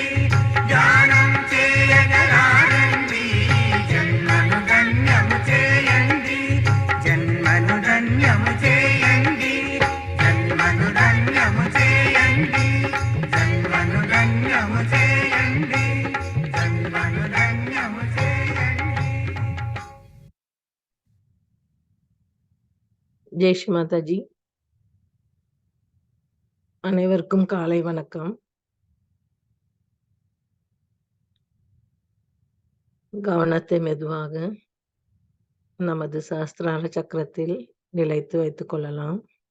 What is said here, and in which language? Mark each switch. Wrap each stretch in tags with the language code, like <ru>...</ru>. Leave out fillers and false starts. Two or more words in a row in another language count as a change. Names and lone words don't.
<te>ధ్యానం చేయగరారండి, జన్మను ధన్యము చేయండి. జన్మను ధన్యము చేయండి, జన్మను ధన్యము చేయండి. జన్మను ధన్యము చేయండి, జన్మను ధన్యము చేయండి.</te> <ta>ஜெய் ஸ்ரீ மாதாஜி. அனைவருக்கும் காலை வணக்கம். கவனத்தை மெதுவாக நமது சஹஸ்ரார சக்கரத்தில் நிலைத்து வைத்துக் கொள்ளலாம்.</ta>